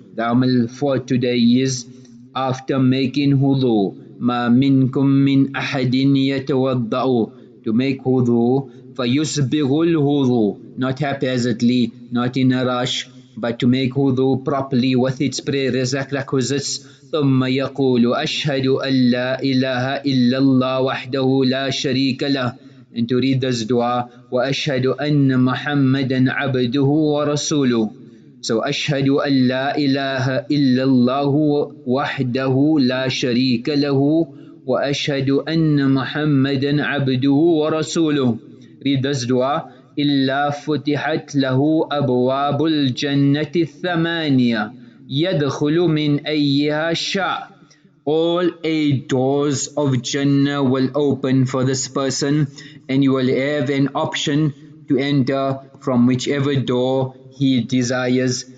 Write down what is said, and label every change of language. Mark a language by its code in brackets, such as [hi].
[en] The amal for today is, after making wudu, [ar] ma minkum min ahadin yatawadda'u, [en] to make wudu, [ar] fayusbighul wudu, [en] not haphazardly, not in a rush, but to make wudu properly with its prerequisites. [ar] ثم يقول أشهد أن لا إله إلا الله وحده لا شريك له. [en] and to read this dua, [ar] وَأَشْهَدُ أَنَّ مُحَمَّدًا عَبْدُهُ وَرَسُولُهُ. [en] So [ar] أشهد أن لا إله إلا الله وحده لا شريك له وأشهد أن محمدا عبده ورسوله. [en] Read this dua. [ar] إلا فتحت له أبواب الجنة الثمانية يدخل من أيها شاء. [en] All 8 doors of Jannah will open for this person, and you will have an option to enter from whichever door he desires.